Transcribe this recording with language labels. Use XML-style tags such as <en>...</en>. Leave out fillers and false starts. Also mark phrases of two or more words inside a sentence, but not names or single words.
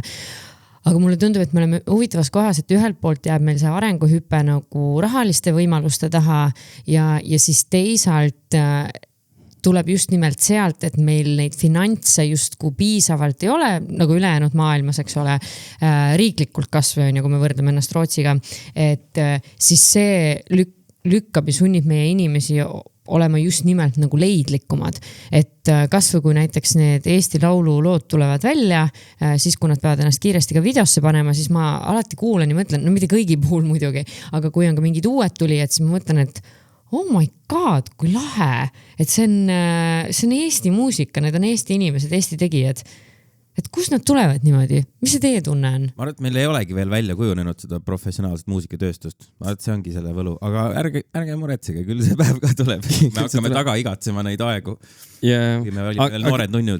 <et>Aga mulle tundub, et me oleme huvitavas kohas, et ühelt poolt jääb meil see arenguhüpe nagu rahaliste võimaluste taha ja siis teisalt tuleb just nimelt sealt, et meil neid finantse justku piisavalt ei ole, nagu ülejäänud maailmas, eks ole, riiklikult kasvõi on ju, kui me võrdleme ennast Rootsiga, et siis see lükkab ja sunnib meie inimesi olema just nimelt nagu leidlikumad. Et kasvõi kui näiteks need Eesti Laulu lood tulevad välja, siis kui nad peavad ennast kiiresti ka videosse panema, siis ma alati kuulen ja mõtlen, no mitte kõigi puhul muidugi, aga kui on ka mingid uued tulijad, siis ma mõtlen, et</et> <en>oh my god,</en> <et>kui lahe, et see on Eesti muusika, need on Eesti inimesed, Eesti tegijad. Et kus nad tulevad niimoodi? Mis see teie tunne on? Ma arvan, et meil ei olegi veel välja kujunenud seda professionaalset muusikatööstust. Ma arvan, et see ongi selle võlu. Aga ärge muretsege, küll see päev ka tuleb. Me hakkame taga igatsema neid aegu. Kui me olime veel noored nunnud.</et>